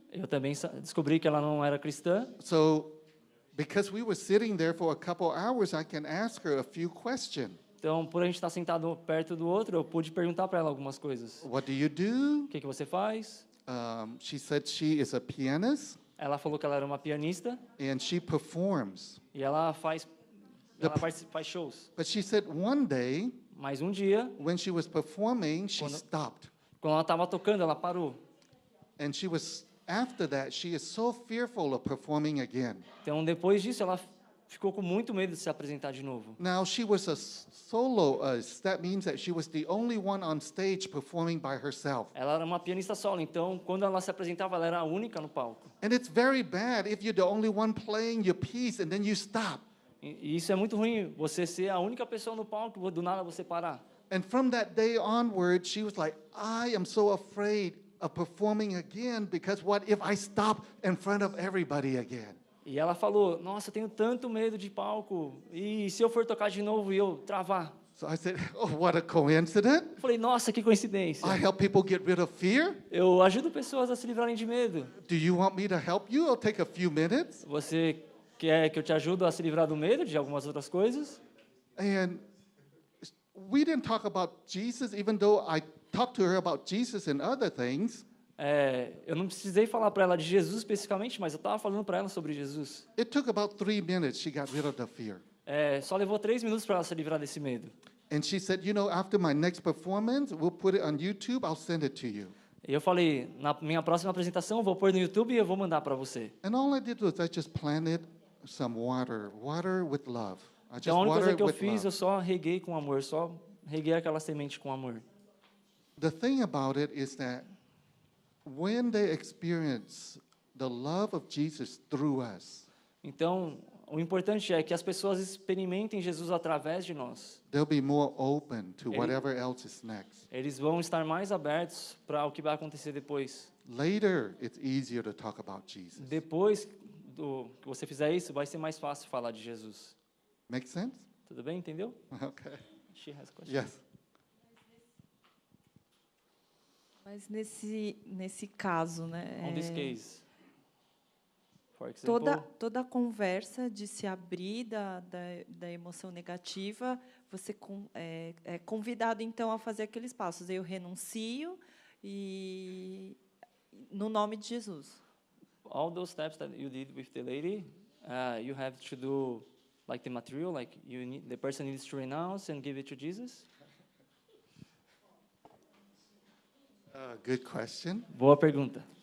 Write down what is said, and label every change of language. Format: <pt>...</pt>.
<pt>Eu também descobri que ela não era cristã.</pt> <en>So, because we were sitting there for a couple hours, I can ask her a few questions.</en> <pt>Então, por a gente estar sentado perto do outro, eu pude perguntar para ela algumas coisas.</pt> <en>What do you do?</en> <pt>O que você faz?</pt> <en>She said she is a pianist</en> <pt>Ela falou que ela era uma pianista</pt> <en>and she performs.</en> <pt>e ela faz shows.</pt> <en>But she said one day,</en> <pt>Mas um dia,</pt> <en>when she was performing, she stopped.</en> <pt>quando ela estava tocando, ela parou.</pt> <en>And after that, she is so fearful of performing again.</en> <pt>Então, depois disso, ela ficou com muito medo de se apresentar de novo.</pt> <en>Now, she was a soloist. That means that she was the only one on stage performing by herself.</en> <pt>Ela era uma pianista solo, então, quando ela se apresentava, ela era a única no palco.</pt> <en>And it's very bad if you're the only one playing your piece and then you stop.</en> <pt>E isso é muito ruim, você ser a única pessoa no palco, do nada você parar.</pt> <en>And from that day onward, she was like, I am so afraid of performing again because what if I stop in front of everybody again?</en> <pt>E ela falou, nossa, eu tenho tanto medo de palco, e se eu for tocar de novo e eu travar?</pt> <en>So I said, oh, what a coincidence.</en> <pt>Eu falei, nossa, que coincidência.</pt> <en>I help people get rid of fear.</en> <pt>Eu ajudo pessoas a se livrarem de medo.</pt> <en>Do you want me to help you? It'll take a few minutes.</en> <pt>Você quer que eu te ajude a se livrar do medo, de algumas outras coisas?</pt> <en>And we didn't talk about Jesus, even though I talked to her about Jesus and other things.</en> <pt>Eu não precisei falar para ela de Jesus especificamente, mas eu estava falando para ela sobre Jesus.</pt> <en>It took about 3 minutes, she got rid of the fear.</en> <pt>Só levou 3 minutos para ela se livrar desse medo.</pt> <en>And she said, you know, after my next performance, we'll put it on YouTube, I'll send it to you.</en> <pt>E eu falei, na minha próxima apresentação, eu vou pôr no YouTube e eu vou mandar para você.</pt> <en>And all I did was I just planted some water with love. I just</en> <pt>Então, a única coisa</pt> <en>watered</en> <pt>que eu</pt> <en>with</en> <pt>fiz, eu</pt> <en>love.</en> <pt>só reguei com amor, só reguei aquela semente com amor.</pt> <en>The thing about it is that when they experience the love of Jesus through us,</en> <pt>Então, o importante é que as pessoas experimentem Jesus através de nós.</pt> <en>they'll be more open to whatever else is next.</en> <pt>Eles vão estar mais abertos para o que vai acontecer depois.</pt> <en>Later, it's easier to talk about Jesus.</en> <pt>Depois que você fizer isso, vai ser mais fácil falar de Jesus.</pt> <en>Make sense?</en> <pt>Tudo bem? Entendeu?</pt> <en>Okay. She has a question. Yes.</en> <pt>Mas nesse caso, né?</pt> <en>On this case, for example,</en> <pt>Toda a conversa de se abrir da emoção negativa, você é convidado, então, a fazer aqueles passos. Eu renuncio e no nome de Jesus.</pt> <en>all those steps that you did with the lady, you have to do like the material, like the person needs to renounce and give it to Jesus. Good question.</en> <pt>Boa pergunta.</pt>